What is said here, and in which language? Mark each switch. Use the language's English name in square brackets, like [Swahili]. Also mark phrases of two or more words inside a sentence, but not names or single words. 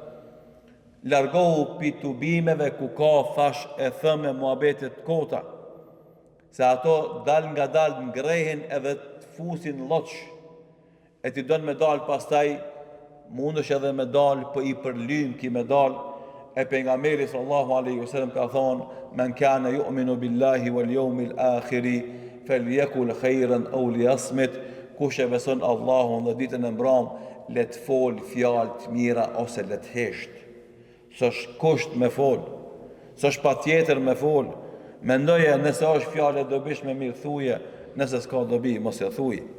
[Albanian] Largohu pi tubimeve ku ka thash e thëme muhabetet kota, se ato dal nga dal ngrehen edhe të fusin loq, e ti don me dal pastaj mundesh edhe me dal për i përlym ki me dal. E pejgamberi [Arabic] صلى الله عليه وسلم [Albanian] ka thonë: [Arabic] من كان يؤمن بالله واليوم الآخر فليقل خيرا أو ليصمت. [Albanian] Kush e beson Allahun dhe ditën e mbrëm, le të fol fjalë të mira ose le të hesht. S'është kusht me fol, s'është patjetër me fol. Mendoje nëse është fjalë e dobishme mirë thuje, nëse s'ka dobi mos e thuj.